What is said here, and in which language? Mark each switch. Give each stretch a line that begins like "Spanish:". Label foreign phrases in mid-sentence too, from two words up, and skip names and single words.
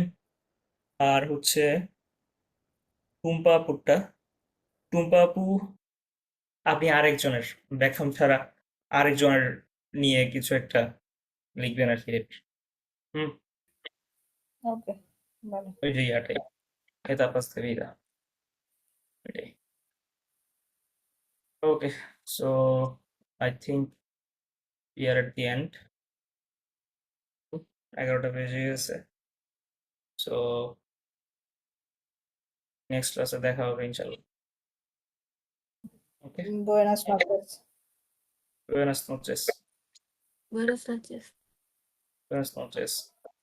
Bangla: আর হচ্ছে টুম্পা আপুরটা, টুম্পা আপু আপনি আরেকজনের ব্যাকরণ ছাড়া আরেকজনের নিয়ে কিছু একটা লিখবেন আর কি। হুম।
Spanish: Ok, vale.
Bangla: ওই যে ইয়াটাই,
Spanish: etapas de vida,
Bangla: ওইটাই।
English: okay, so I think we are at the end.
Bangla: 11টা বেজে গেছে। সো
English: next class
Bangla: দেখা হবে ইনশাল্লাহ। ওকে,
Spanish: Buenas noches. buenas noches. Buenas noches. Buenas noches.